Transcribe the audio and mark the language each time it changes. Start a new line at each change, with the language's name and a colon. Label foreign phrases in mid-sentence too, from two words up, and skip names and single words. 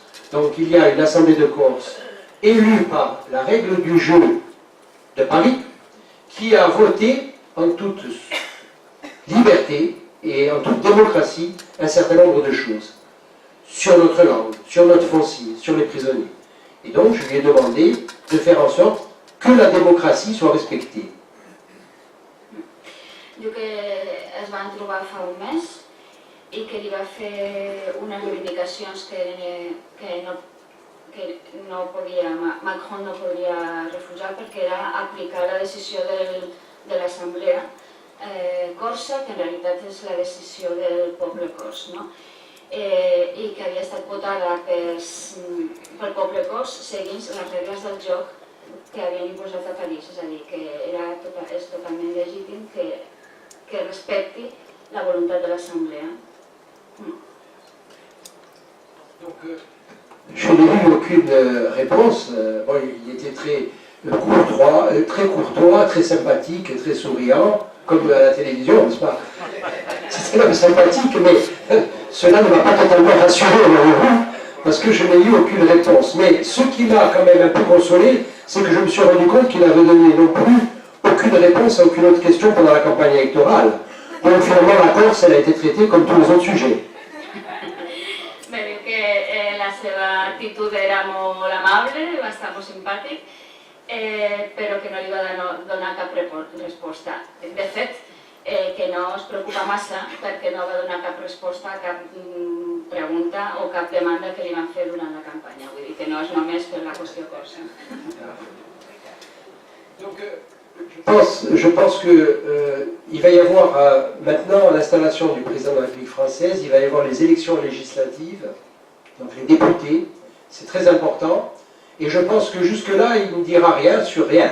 French: Donc il y a une Assemblée de Corse élue par la règle du jeu de Paris, qui a voté en toute liberté et en toute démocratie un certain nombre de choses sur notre langue, sur notre foncier, sur les prisonniers. Et donc, je lui ai demandé de faire en sorte que la démocratie soit respectée.
Catalan: Diu que es van trobar fa un mes i que li va fer unes reivindicacions que no podia, Macron no podia refusar, perquè era aplicar la decisió de l'Assemblea corsa, que en realitat és la decisió del poble cors, no? I que havia estat votada pel poble cors seguint les regles del joc que havien imposat a París, és a dir, que és totalment legítim que respecti la voluntat de l'Assemblea.
French: Je n'ai eu aucune réponse. Bon, il était très courtois, très sympathique, très souriant, comme à la télévision, n'est-ce pas? C'était même sympathique, mais cela ne m'a pas totalement rassuré, parce que je n'ai eu aucune réponse. Mais ce qui m'a quand même un peu consolé, c'est que je me suis rendu compte qu'il n'avait donné non plus aucune réponse à aucune autre question pendant la campagne électorale. Donc finalement, la Corse, elle a été traitée comme tous les autres sujets.
Catalan: Me diu que la seva actitud era molt amable, va estar molt simpàtic, però que no li va donar cap resposta. De fet, que no es preocupa massa perquè no va donar cap resposta a cap pregunta o cap demanda que li van fer durant la campanya. Vull dir que no és només per la qüestió corsa.
French: Je pense qu'il va y avoir maintenant l'installation du président de la République française, il va y avoir les élections législatives, donc les députés, c'est très important, et je pense que jusque-là, il ne dira rien sur rien.